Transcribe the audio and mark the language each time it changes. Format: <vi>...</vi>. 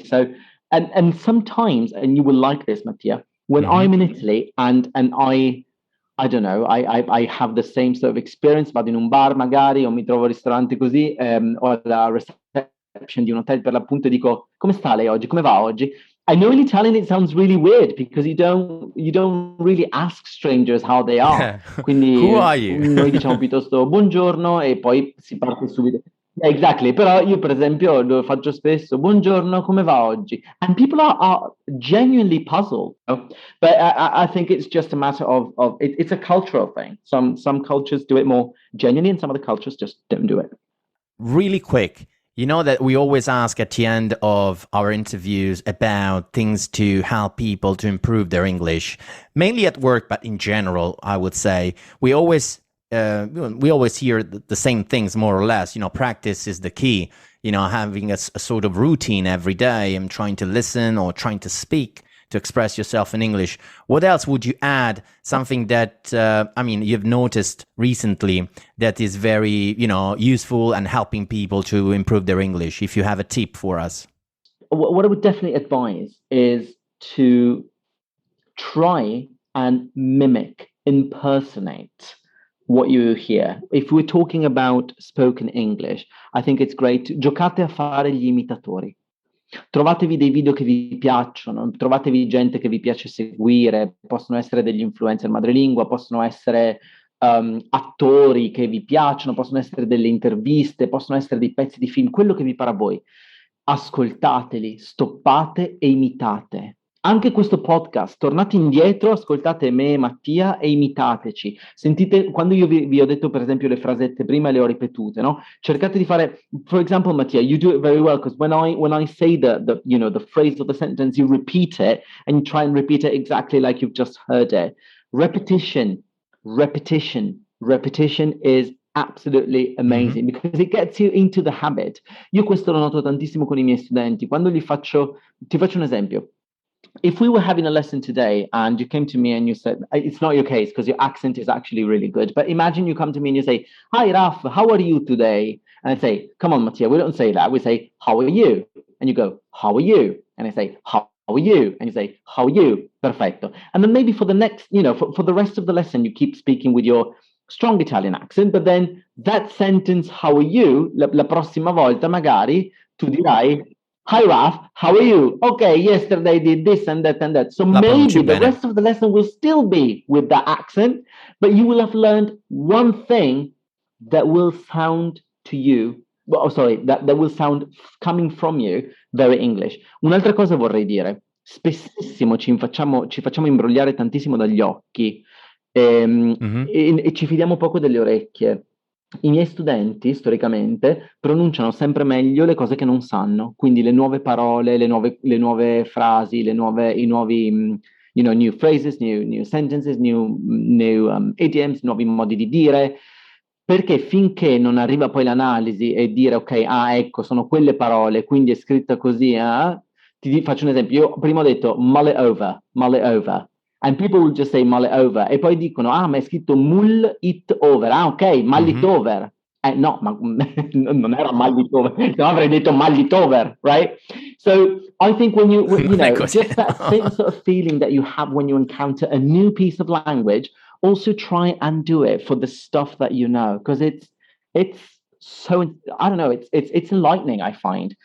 <en>So, and sometimes, and you will like this, Mattia, when I'm in Italy and I don't know, I have the same sort of experience,</en> <it>vado in un bar magari o mi trovo al ristorante così, o alla reception di un hotel per l'appunto, dico, "Come sta lei oggi? Come va oggi?"</it> <en>I know in Italian it sounds really weird because you don't really ask strangers how they are.</en> <it>Quindi</it> <en>Who are you?</en> <it>Noi diciamo piuttosto buongiorno e poi si parte subito.</it> <en>Exactly,</en> <it>però io per esempio lo faccio spesso, "Buongiorno, come va oggi?"</it> <en>And people are genuinely puzzled. But I think it's just a matter of it's a cultural thing. Some cultures do it more genuinely and some other cultures just don't do it. Really quick, you know that we always ask at the end of our interviews about things to help people to improve their English, mainly at work, but in general, I would say. We always hear the same things, more or less. Practice is the key. Having a sort of routine every day and trying to listen or trying to speak to express yourself in English. What else would you add? Something that, you've noticed recently that is very, useful and helping people to improve their English, if you have a tip for us. What I would definitely advise is to try and mimic, impersonate what you hear. If we're talking about spoken English, I think it's great.</en> <it>Giocate a fare gli imitatori. Trovatevi dei video che vi piacciono, trovatevi gente che vi piace seguire, possono essere degli influencer madrelingua, possono essere attori che vi piacciono, possono essere delle interviste, possono essere dei pezzi di film, quello che vi pare a voi. Ascoltateli, stoppate e imitate. Anche questo podcast, tornate indietro, ascoltate me e Mattia e imitateci. Sentite, quando io vi ho detto per esempio le frasette prima, le ho ripetute, no? Cercate di fare,</it> <en>for example, Mattia, you do it very well because when I say the phrase or the sentence, you repeat it and you try and repeat it exactly like you've just heard it. Repetition is absolutely amazing because it gets you into the habit.</en> <it>Io questo lo noto tantissimo con I miei studenti. Quando ti faccio un esempio.</it> <en>If we were having a lesson today and you came to me and you said, it's not your case because your accent is actually really good, but imagine you come to me and you say, "Hi, Raff, how are you today?" And I say, "Come on, Mattia, we don't say that. We say, how are you?" And you go, "How are you?" And I say, how are you? And you say, how are you?</en> <it>Perfetto.</it> <en>And then maybe for the next, for the rest of the lesson, you keep speaking with your strong Italian accent, but then that sentence, how are you,</en> <it>la prossima volta magari tu dirai,</it> <en>"Hi, Raff, how are you? Okay, yesterday I did this and that and that." So maybe the rest of the lesson will still be with that accent, but you will have learned one thing that will sound to you, that will sound coming from you very English.</en> <it>Un'altra cosa vorrei dire, spessissimo ci facciamo imbrogliare tantissimo dagli occhi e ci fidiamo poco delle orecchie. I miei studenti, storicamente, pronunciano sempre meglio le cose che non sanno, quindi le nuove parole, le nuove frasi, i nuovi,</it> <en>new phrases, new sentences, new idioms,</en> <it>nuovi modi di dire, perché finché non arriva poi l'analisi e dire, ok, ecco, sono quelle parole, quindi è scritta così, ti faccio un esempio, io prima ho detto mull it over.</it> <en>And people will just say mull it over.</en> <it>E poi dicono, ma è scritto mull it over. Ok, mull it over. No, ma non era mull it over.</it> <en>No,</en> <it>avrei detto</it> <en>mull it over, right? So I think when you just that same sort of feeling that you have when you encounter a new piece of language, also try and do it for the stuff that you know, because it's so, I don't know, it's enlightening, I find.</en>